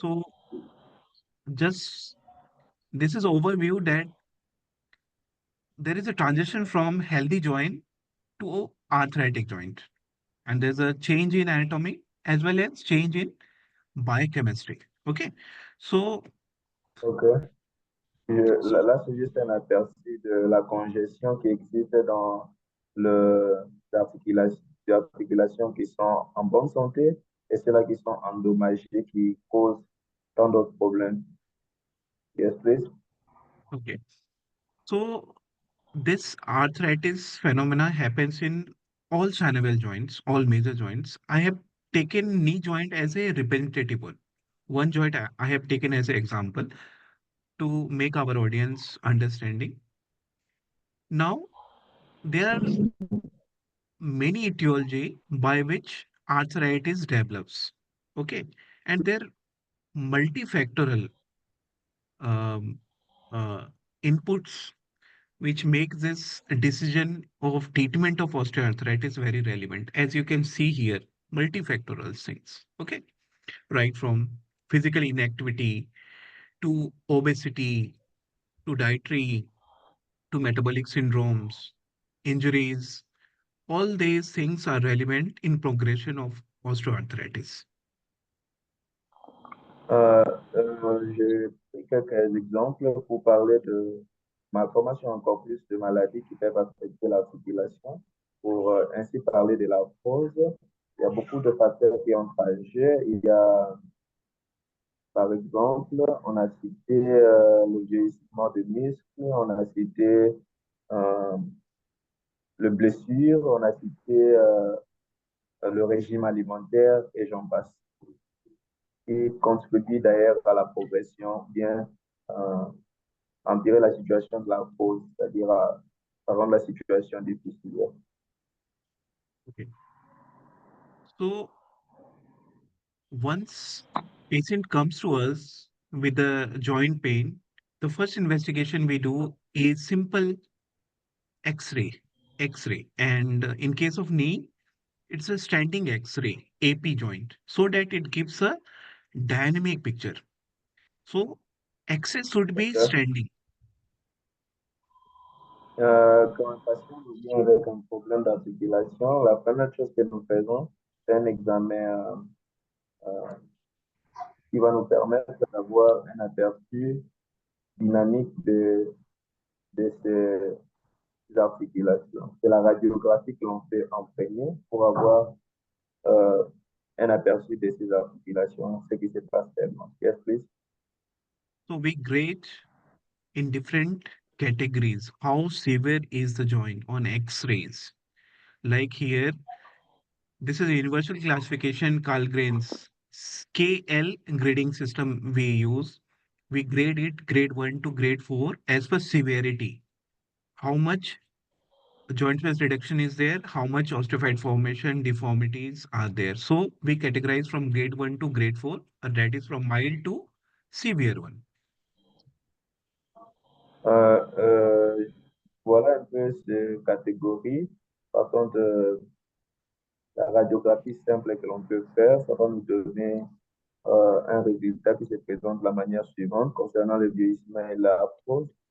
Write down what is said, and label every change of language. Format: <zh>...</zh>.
<en>So just this is overview that there is a transition from healthy joint to arthritic joint, and there's a change in anatomy as well as change in biochemistry. Okay. So OK. so</en> <fr>Là, c'est juste un aperçu de la congestion qui existe dans le les articulations qui sont en bonne santé et celles qui sont endommagées qui causent tant d'autres problèmes.</fr> <en>Yes, please. okay. So this arthritis phenomena happens in all Saneval joints, all major joints. I have taken knee joint as a representative one. One joint I have taken as an example to make our audience understanding. Now, there are many etiology by which arthritis develops. Okay, and they're multifactorial um, uh, inputs which make this decision of treatment of osteoarthritis very relevant. As you can see here, multifactorial things. Okay, right from physical inactivity to obesity to dietary to metabolic syndromes, injuries, all these things are relevant in progression of osteoarthritis.</en> <fr>Euh, j'ai pris quelques exemples pour parler de malformations, encore plus de maladies qui peuvent affecter l'articulation. Pour ainsi parler de la cause, il y a beaucoup de facteurs qui entrent en jeu. Il y a, par exemple, on a cité le vieillissement des muscles, on a cité euh, le blessure, on a cité le régime alimentaire et j'en passe. Qui contribue d'ailleurs à la progression, bien euh, empirer la situation de la cause, c'est-à-dire à rendre la situation difficile.</fr> <en>Okay. So once patient comes to us with a joint pain, the first investigation we do is simple X-ray. X-ray. And in case of knee, it's a standing X-ray, AP joint, so that it gives a dynamic picture. So access should be standing.</en> <fr>Quand un patient nous vient avec un problème d'articulation, la première chose que nous faisons, c'est un examen euh, qui va nous permettre d'avoir un aperçu dynamique de de ces articulations. C'est la radiographie que l'on fait en premier pour avoir euh, un aperçu de ces articulations, ce qui se passe réellement.</fr> <en>Yes, please. So we grade in different categories how severe is the joint on X-rays. Like here, this is a universal classification Kalgren's KL grading system we use. We grade it grade 1 to grade 4 as per severity. How much joint mass reduction is there, how much osteophyte formation, deformities are there. So we categorize from grade 1 to grade 4, and that is from mild to severe one.</en> <fr>Euh, euh, voilà un peu ces catégories. Par contre, la radiographie simple que l'on peut faire, ça va nous donner un résultat qui se présente de la manière suivante concernant le vieillissement et l'arthrose.</fr>